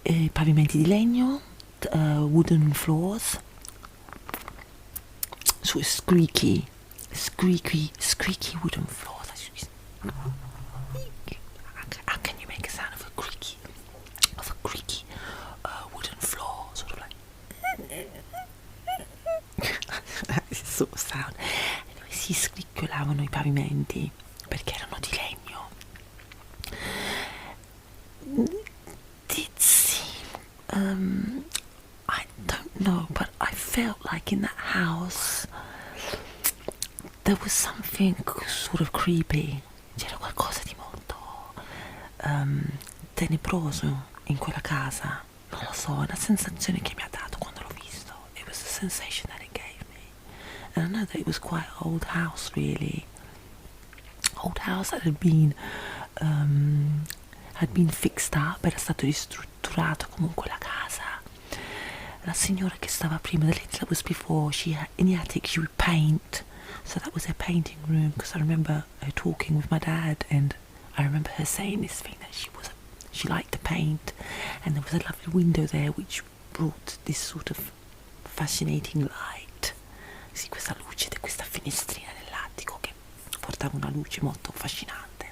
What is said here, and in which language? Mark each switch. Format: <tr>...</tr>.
<it>Pavimenti di legno,</it> <en>wooden floors, so squeaky wooden floors. How can you make a sound of a creaky wooden floor? Sort of like this sort of sound.</en> <it>Anyway, si scricchiolavano I pavimenti perché erano di legno.</it> <en>Did seem, I don't know, but I felt like in that house there was something sort of creepy.</en> <it>C'era qualcosa di molto tenebroso in quella casa. Non lo so, è una sensazione che mi ha dato quando l'ho visto.</it> <en>It was the sensation that it gave me. And I know that it was quite an old house, really. Old house that had been fixed up,</en> <it>era stato ristrutturato comunque la casa. La signora che stava prima,</it> <en>the lady that was before, in the attic she would paint. So that was her painting room, because I remember her talking with my dad, and I remember her saying this thing that she liked to paint, and there was a lovely window there which brought this sort of fascinating light.</en> <it>Sì, questa luce di questa finestrina nell'attico che portava una luce molto affascinante.</it>